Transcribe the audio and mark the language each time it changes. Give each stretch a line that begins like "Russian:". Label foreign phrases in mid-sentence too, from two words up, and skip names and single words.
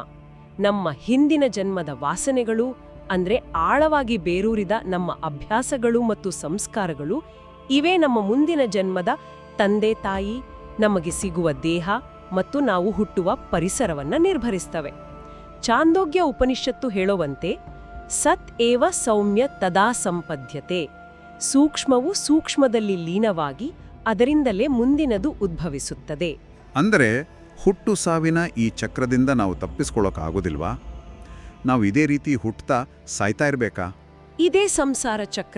Kannada: ನಮ್ಮ ಹಿಂದಿನ ಜನ್ಮದ ವಾಸನೆಗಳು, ಅಂದ್ರೆ ಆಳವಾಗಿ ಬೇರೂರಿದ ನಮ್ಮ ಅಭ್ಯಾಸಗಳು ಮತ್ತು ಸಂಸ್ಕಾರಗಳು, ಇವೇ ನಮ್ಮ ಮುಂದಿನ ಜನ್ಮದ ತಂದೆ ತಾಯಿ, ನಮಗೆ ಸಿಗುವ ದೇಹ ಮತ್ತು ನಾವು ಹುಟ್ಟುವ ಪರಿಸರವನ್ನ ನಿರ್ಧರಿಸ್ತವೆ. ಚಾಂದೋಗ್ಯ ಉಪನಿಷತ್ತು ಹೇಳೋವಂತೆ,
Sanskrit: ಸತ್ ಏವ ಸೌಮ್ಯ ತದಾ ಸಂಪದ್ಯತೆ.
Kannada: ಸೂಕ್ಷ್ಮವು ಸೂಕ್ಷ್ಮದಲ್ಲಿ ಲೀನವಾಗಿ ಅದರಿಂದಲೇ ಮುಂದಿನದು ಉದ್ಭವಿಸುತ್ತದೆ. ಅಂದರೆ ಹುಟ್ಟು ಸಾವಿನ ಈ ಚಕ್ರದಿಂದ ನಾವು ತಪ್ಪಿಸ್ಕೊಳ್ಳೋಕ್ಕಾಗೋದಿಲ್ವಾ? ನಾವು ಇದೇ ರೀತಿ ಹುಟ್ಟುತ್ತಾ ಸಾಯ್ತಾ ಇರಬೇಕಾ? ಇದೇ ಸಂಸಾರ ಚಕ್ರ.